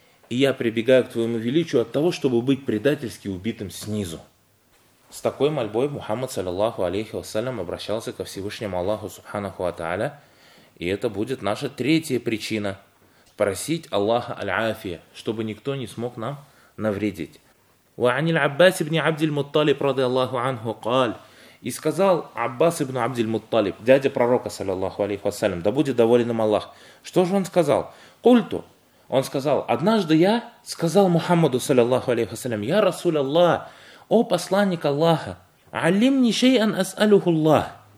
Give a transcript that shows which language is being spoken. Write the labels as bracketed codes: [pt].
[ru] И я прибегаю к твоему величию от того, чтобы быть предательски убитым снизу. С такой мольбой Мухаммад, саллаллаху алейхи вассалям, обращался ко Всевышнему Аллаху, субханаху ата'аля. И это будет наша третья причина. Просить Аллаха аль-афия, чтобы никто не смог нам навредить. [ar] وعن العباس بن عبد المطلب رضي الله عنه قال. [ru] И сказал Аббас ибн Абд аль-Мутталиб, дядя пророка, саллаллаху алейхи вассалям, да будет доволен им Аллах. Что же он сказал? Культу. Он сказал: однажды я сказал Мухаммаду, саллаллаху алейхи вассалям: я расул Аллах, о посланник Аллаха, [ar] алим ни шейан ас'алюху Аллах.